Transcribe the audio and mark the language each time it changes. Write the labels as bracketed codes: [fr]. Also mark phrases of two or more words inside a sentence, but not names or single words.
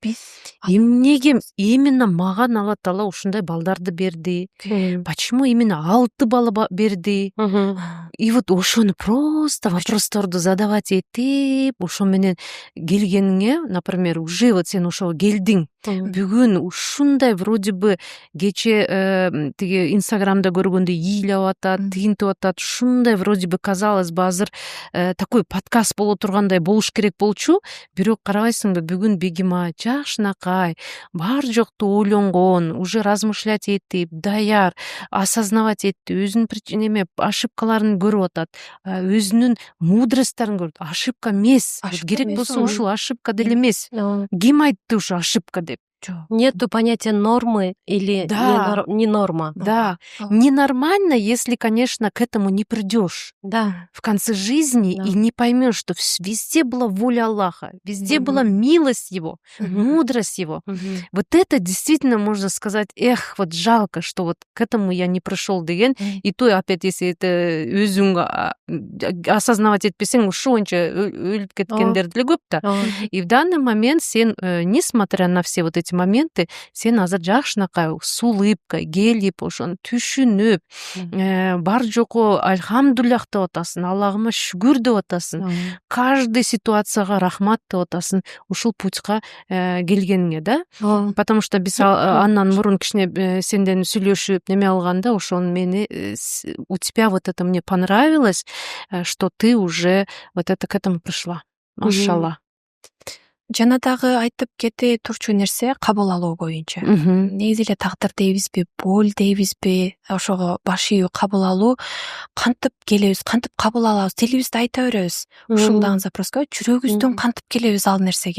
[ky] Эмнеге именно мага Алла Таала ушундай балдарды берди? [ru] Почему именно [ky] 6 бала берди? [ru] И вот [ky] ошону просто вопросторду задавать этип, ошо менен келгениңе, [ru] например, уже вот [ky] сен ошого келдиң. Бүгүн ушундай [ru] вроде бы [ky] кече тиги Инстаграмда көргөндө ыйлап атат, тигинтип атат, ушундай [ru] вроде бы казалось бы [ky] азыр [ru] такой подкаст [ky] боло тургандай болуш керек болчу, бирок карабайсыңбы, бүгүн Бегимай жакшынакай, бар жокту ойлонгон, [ru] уже размышлять [ky] этип, даяр, осознавать этти, өзүнүн неме ошибкаларын көрүп атат, өзүнүн мудростьтарын көрүп. Ошибка эмес, керек болсо ушул ошибка деле эмес. Ким айтты ушу ошибка деп? [ru] Нету понятия нормы или Да. не норма. Да, Ага. ненормально, если, конечно, к этому не придешь Да. в конце жизни Да. и не поймешь, что везде была воля Аллаха, везде была Мгм. милость Его, Мгм. мудрость Его. Мгм. Вот это действительно можно сказать, вот жалко, что вот к этому я не пришел деген. Мгм. И то опять, если это [ky] өзүң осознавать этпесең, ушунча өлүп кеткендер деле көп да. Ооба. [ru] И в данный момент сен, несмотря на все вот эти моменты, [ky] сен азыр жакшынакай [ru] с улыбкой [ky] келип ошону түшүнүп, бар жокко альхамдулиллах деп атасың, Аллагыма шүгүр деп атасың, Ооба. каждый ситуацияга рахмат деп атасың ушул путька келгениңе да. Ооба. [ru] Потому что [ky] биз андан мурун кичине сенден сүйлөшүп неме алганда ошону мени [ru] у тебя вот это мне понравилось, что ты уже вот это к этому пришла. [ky] Машалла. Жана дагы айтып кете турчу нерсе кабыл алуу боюнча. Негизи эле тагдыр дейбизби, боль дейбизби, ошого баш ийүү кабыл алуу кантип келебиз, кантип кабыл алабыз, тилибизде айта беребиз. Ушул дагы запроско жүрөгүбүздөн кантип келебиз ал нерсеге.